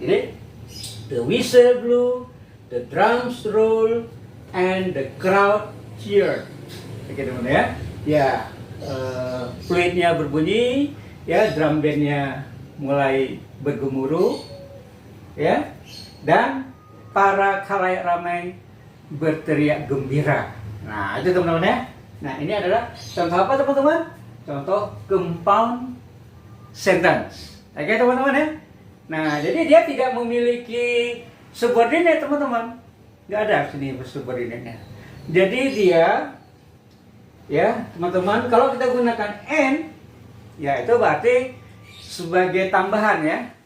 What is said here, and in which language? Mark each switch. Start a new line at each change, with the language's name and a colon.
English: Jadi the whistle blew, the drums roll, and the crowd cheered.
Indonesian: Oke teman-teman ya. Ya, fluidnya berbunyi, ya drum bandnya mulai bergemuruh, ya, dan para khalayak ramai berteriak gembira. Nah, itu teman-teman ya. Nah, ini adalah contoh apa teman-teman? Contoh compound sentence. Oke teman-teman ya. Nah, jadi dia tidak memiliki subordinate teman-teman. Nggak ada sini subordinate-nya. Jadi dia, ya teman-teman, kalau kita gunakan and, ya itu berarti sebagai tambahan ya.